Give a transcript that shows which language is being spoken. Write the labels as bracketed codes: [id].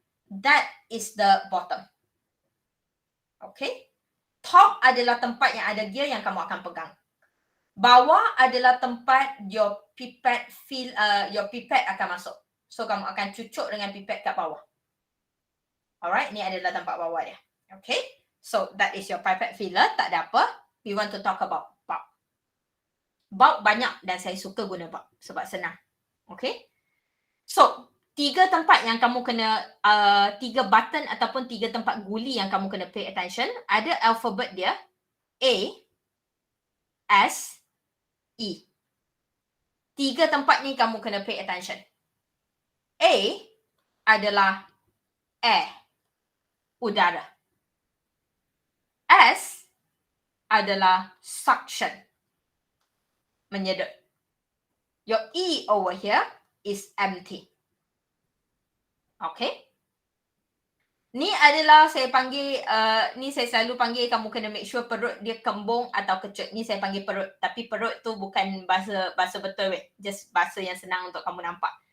[en] That is the bottom. Okay. [ms] Top adalah tempat yang ada gear yang kamu akan pegang. Bawah adalah tempat your pipette akan masuk. So, kamu akan cucuk dengan pipette kat bawah. Alright, ni adalah tempat bawah dia. [en] Okay. So, that is your pipette filler. [ms] Tak ada apa. [en] We want to talk about bulk. [ms] Bulk banyak dan saya suka guna bulk sebab senang. Okay. So, 3 tempat yang kamu kena, 3 button ataupun 3 tempat guli yang kamu kena pay attention. Ada alphabet dia. A, S, E. 3 tempat ni kamu kena pay attention. A adalah air, udara. S adalah suction, menyedut. [en] Your E over here is empty. Okay. [ms] Ni adalah saya panggil, ni saya selalu panggil kamu kena make sure perut dia kembung atau kecut. Ni saya panggil perut. Tapi perut tu bukan bahasa betul weh. Just bahasa yang senang untuk kamu nampak.